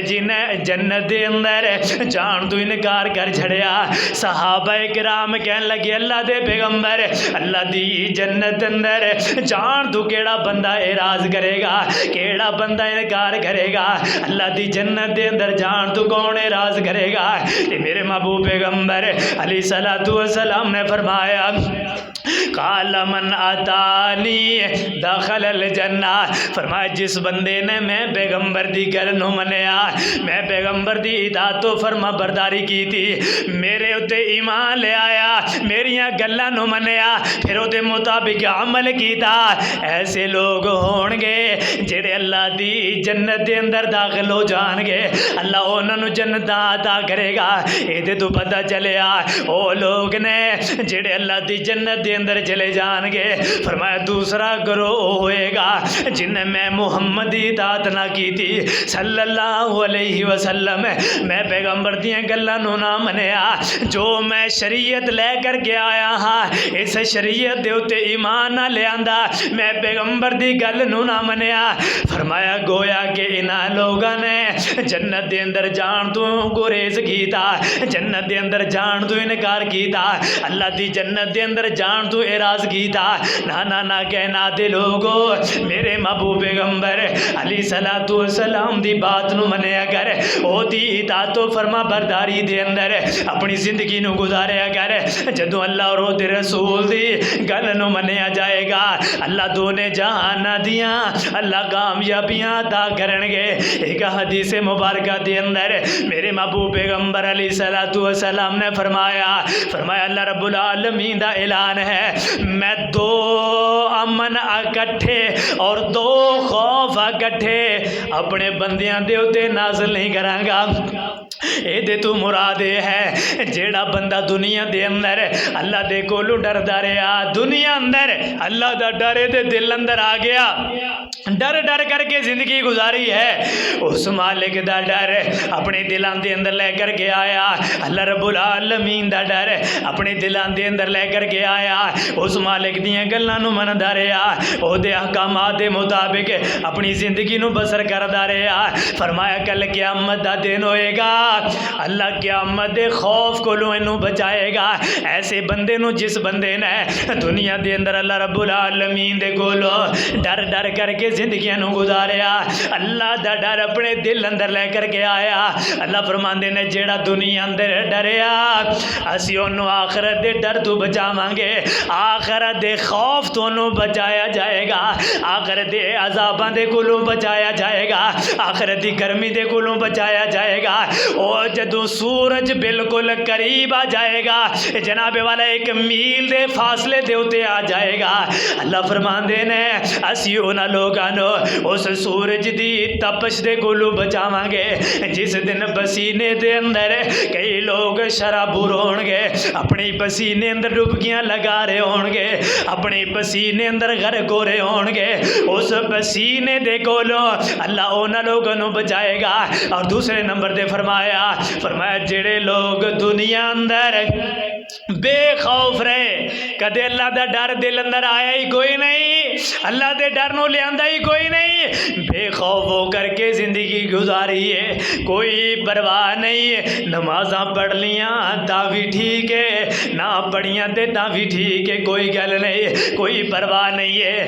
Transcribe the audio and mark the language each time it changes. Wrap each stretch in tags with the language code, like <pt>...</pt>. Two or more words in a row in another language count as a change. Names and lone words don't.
<pa>جنہیں جنت دے اندر جان تو انکار کر چھڑیا صحابہ کرام کہن لگے اللہ دے پیغمبر اللہ دی جنت اندر جان تو کیڑا بندہ اعراض کرے گا کیڑا بندہ انکار کرے گا اللہ دی جنت دے اندر جان تو کون اعراض کرے گا تے میرے محبوب پیغمبر</pa> <ar>علیہ السلام</ar> <pa>نے فرمایا</pa> <ar>قال من اتانی دخل الجنہ</ar> <pa>فرمایا جس بندے نے میں پیغمبر دی گل نو منیا میں پیغمبر دی اطاعت و فرما برداری کی تھی میرے اتے ایمان لے آیا میریاں گلاں نو منیا پھر اودے مطابق عمل کیتا ایسے لوگ ہون گے جڑے اللہ دی جنت دے اندر داخل ہو جان گے اللہ انہاں نو جنت عطا کرے گا ایدے تو پتہ چلیا او لوگ نے جڑے اللہ دی جنت دے اندر چلے جان گے فرمایا دوسرا گروہ ہوئے گا جن میں محمد دی اطاعت نہ کی تھی</pa> <ar>صلی اللہ علیہ وسلم</ar> <pa>میں پیغمبر دیاں گلاں نو نہ منیا جو میں شریعت لے کر کے آیا ہاں اس شریعت دے اوتے ایمان نہ لے آندا میں پیغمبر دی گل نو نہ منیا فرمایا گویا کہ انہاں لوگاں نے جنت دے اندر جان تو گریز کیتا جنت دے اندر جان تو انکار کیتا اللہ دی جنت دے اندر جان تو اعراض کیتا نہ کہنا دے لوگو میرے محبوب پیغمبر</pa> <ar>علیہ السلام</ar> <pa>دی بات نو منیا کر او دی اطاعت و فرما برداری دے اندر اپنی زندگی نو گزاریا کر جدوں اللہ اور او دے رسول دی گل نو منیا جائے گا اللہ دونے جہان دیاں اللہ کامیابیاں عطا کرن گے ایک حدیث مبارکہ دے اندر میرے محبوب پیغمبر</pa> <ar>علیہ السلام</ar> <pa>نے فرمایا</pa> <ar>اللہ رب العالمین</ar> <pa>دا اعلان ہے میں دو امن اکٹھے اور دو خوف اکٹھے اپنے بندیاں دے اوتے نازل نہیں کراں گا یہ تو مراد یہ ہے جیڑا بندہ دنیا دے اندر اللہ دے کولو ڈردا رہا، دنیا اندر اللہ دا ڈر دے دل اندر آ گیا، ڈر ڈر کر کے زندگی گزاری ہے، اس مالک دا ڈر اپنے دلان دے اندر لے کر کے آیا،</pa> <ar>اللہ رب العالمین</ar> <pa>دا ڈر اپنے دلان دے اندر لے کر کے آیا، اس مالک دیاں گلاں نو مندا رہیا، او دے احکامات دے مطابق اپنی زندگی نو بسر کردا رہیا۔ فرمایا کل قیامت دا دن ہوئے گا، اللہ قیامت دے خوف کولوں اینو بچائے گا، ایسے بندے نو جس بندے نے دنیا دے اندر</pa> <ar>اللہ رب العالمین</ar> <pa>دے کولو ڈر ڈر کر کے زندگیاں نو گزاریا، اللہ دا ڈر اپنے دل اندر لے کر کے آیا۔ اللہ فرماندے نے جیڑا دنیا اندر ڈریا اسی اونوں آخرت دے ڈر تو بچاواں گے، آخرت دے خوف تو انہوں بچایا جائے گا، آخرت دے عذاباں دے کولوں بچایا جائے گا، آخرت دی گرمی دے کولوں بچایا جائے گا۔ اور جدوں سورج بالکل قریب آ جائے گا، جناب والا 1 میل دے فاصلے دے اتے آ جائے گا، اللہ فرماندے نے اسی انہاں لوگاں نو اس سورج دی تپش دے کولوں بچاواں گے جس دن پسینے دے اندر کئی لوگ شرابور ہون گے، اپنی پسینے اندر ڈبکیاں لگا رہے ہون گے، اپنے پسینے اندر غرق ہو رہے ہون گے، اس پسینے دے کولوں اللہ انہاں لوگوں نو بچائے گا۔ اور دوسرے نمبر دے فرمایا جڑے لوگ دنیا اندر بے خوف رہے، کدے اللہ دا ڈر دل اندر آیا ہی کوئی نہیں، اللہ دے ڈر نو لیاندا ہی کوئی نہیں، بے خوف ہو کر کے زندگی گزاری ہے، کوئی پرواہ نہیں، نمازاں پڑھ لیاں تا بھی ٹھیک ہے، نہ پڑھیاں تے تا بھی ٹھیک ہے، کوئی گل نہیں، کوئی پرواہ نہیں ہے۔</pa>